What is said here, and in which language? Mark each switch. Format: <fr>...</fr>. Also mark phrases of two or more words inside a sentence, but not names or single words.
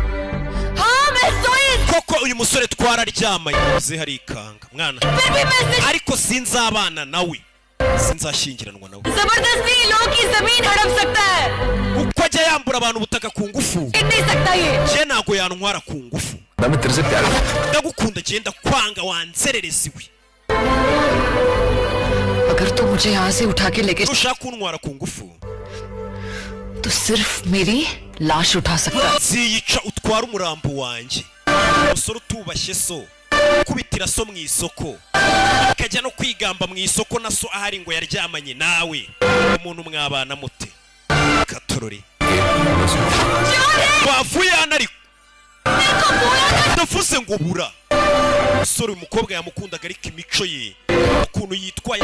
<rw>koko uyu musore twararyamanye uze hari ikanga mwana ariko sinzabana nawe sinzashyingiranwa nawe uko ajya yambura abantu ubutaka ku ngufu je ntabwo yantwara ku ngufu</rw> <hi>मैं तेरे से प्यार</hi> <rw>ndagukunda genda kwanga wanzerereza iwe</rw> <hi>अगर तू मुझे यहाँ से उठा के लेके</hi> <rw>ushaka kuntwara ku ngufu</rw> <hi>तो सिर्फ मेरी लाश उठा सकता है</hi> <rw>ziyica utwara umurambo wanjye umusore utubashye so kubitira so mu isoko akajya no kwigamba mu isoko na so ahari ngo yaryamanye nawe umuntu mwabana mute katorori wavuye hano ariko ndavuze ngo bura umusore umukobwa yamukundaga ariko imico ye ukuntu yitwaye</rw>